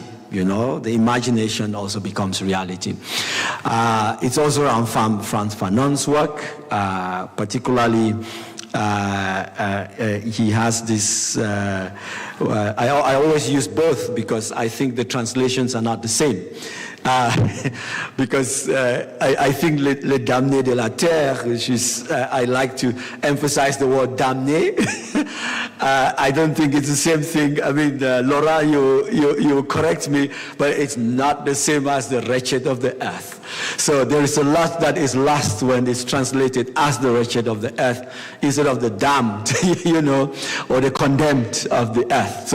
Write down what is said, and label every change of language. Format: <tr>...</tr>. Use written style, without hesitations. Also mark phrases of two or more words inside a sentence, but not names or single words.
<en>The imagination also becomes reality. It's also around Frantz Fanon's work, particularly he has this, I always use both because I think the translations are not the same. Because I think</en> <fr>le damné de la terre,</fr> <en>which is, I like to emphasize the word damné. I don't think it's the same thing. I mean, Laura, you correct me, but it's not the same as the wretched of the earth. So there is a lot that is lost when it's translated as the wretched of the earth instead of the damned, or the condemned of the earth.</en>